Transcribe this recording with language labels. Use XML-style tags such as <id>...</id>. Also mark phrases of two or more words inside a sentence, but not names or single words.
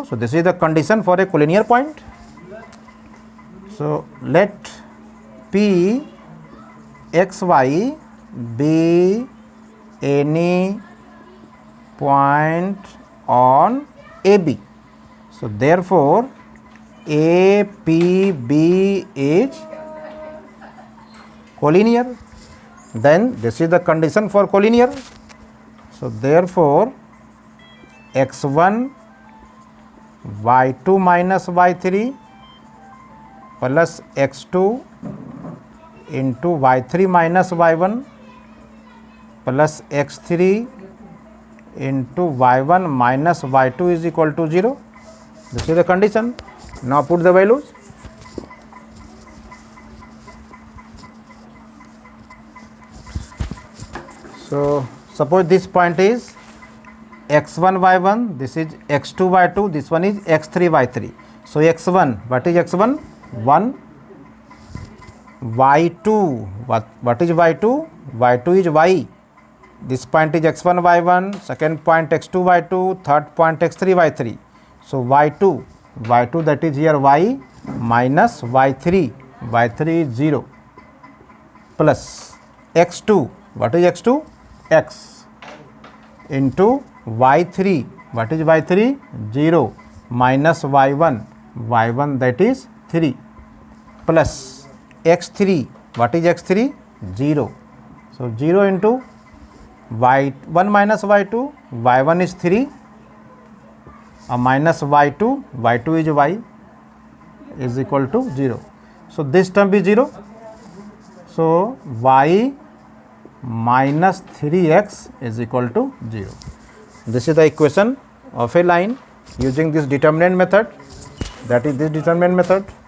<en>So this is the condition for a collinear point. So let P xy be any point on AB. So therefore APB is collinear. Then this is the condition for collinear. So therefore x1 y2 minus y3 plus x2 into y3 minus y1 प्लस x3 इंटू y1 minus y2 is equal to 0. This is the condition. Now put the values. So suppose this point is x1 y1, this is x2 y2, this one is x3 y3. So x1, what is x1? 1. y2, what is y2? y2 is y. This point is x1 y1, second point x2 y2, third point x3 y3. So y2 that is here y minus y3 is 0 plus x2, what is x2? X into y3, what is y3? 0 minus y1 that is 3 plus x3, what is x3? 0. So 0 into y1 minus y2, y1 is 3 minus y2 is y is equal to 0. So this term is 0. So y minus 3x is equal to 0. This is the equation of a line using this determinant method, that is this determinant method.</en>